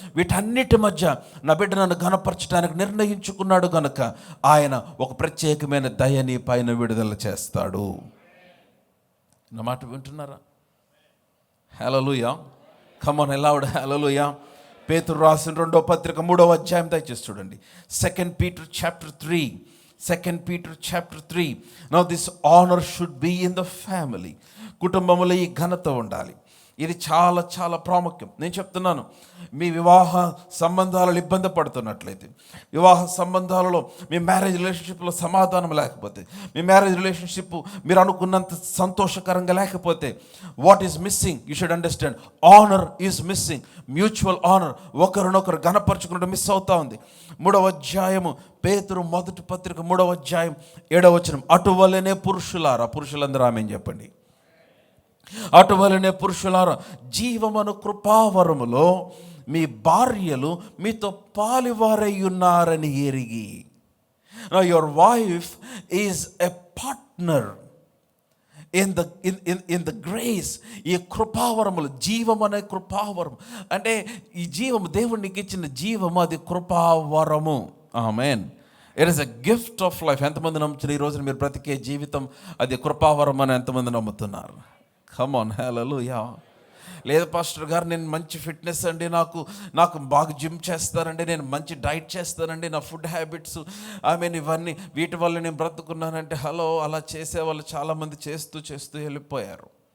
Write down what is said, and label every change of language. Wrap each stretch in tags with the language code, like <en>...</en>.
<te>వీటన్నిటి మధ్య నా బిడ్డ నన్ను గణపరచడానికి నిర్ణయించుకున్నాడు గనక ఆయన ఒక ప్రత్యేకమైన దయ నీ పైన విడుదల చేస్తాడు. నా మాట వింటున్నారా? హల్లెలూయా.</te> <en>come on loud</en> <te>హల్లెలూయా. పేతురు రాసిన 2వ పత్రిక 3వ అధ్యాయం దయచేసి చూడండి.</te> <en>2 Peter chapter 3. 2 Peter chapter 3. Now this honor should be in the family.</en> <te>కుటుంబంలో ఈ ఘనత ఉండాలి. ఇది చాలా చాలా ప్రాముఖ్యం. నేను చెప్తున్నాను, మీ వివాహ సంబంధాలలో ఇబ్బంది పడుతున్నట్లయితే, వివాహ సంబంధాలలో మీ మ్యారేజ్ రిలేషన్షిప్లో సమాధానం లేకపోతే, మీ మ్యారేజ్ రిలేషన్షిప్ మీరు అనుకున్నంత సంతోషకరంగా లేకపోతే,</te> <en>What is missing? You should understand, honour is missing. Mutual honour,</en> <te>ఒకరినొకరు గణపరచుకున్నట్టు మిస్ అవుతా ఉంది. 3వ అధ్యాయము పేతురు మొదటి పత్రిక 3వ అధ్యాయం 7వ వచనం. అటువలనే పురుషులారా, పురుషులందరూ ఆమేన్ చెప్పండి. అటువలనే పురుషులారా, జీవమను కృపావరములో మీ భార్యలు మీతో పాలివారై ఉన్నారని ఎరిగి.</te> <en>Now your wife is a partner in the grace.</en> <te>ఈ కృపావరములు, జీవం అనే కృపావరం అంటే ఈ జీవము, దేవుడు నీకు ఇచ్చిన జీవము, అది కృపావరము. ఆమేన్.</te> <en>It is a gift of life.</en> <te>ఎంతమంది నమ్ముతున్నారు ఈ రోజున మీరు బ్రతికే జీవితం అది కృపావరం అని ఎంతమంది నమ్ముతున్నారు?</te> <en>come on</en> <te>హల్లెలూయా. లేదు పాస్టర్ గారు, నేను మంచి ఫిట్నెస్ అండి, నాకు బాగా జిమ్ చేస్తానండి, నేను మంచి డైట్ చేస్తానండి, నా ఫుడ్ హ్యాబిట్స్ ఇవన్నీ వీటి వల్ల నేను బ్రతుకున్నానంటే, హలో, అలా చేసేవాళ్ళు చాలామంది చేస్తూ వెళ్ళిపోయారు.</te>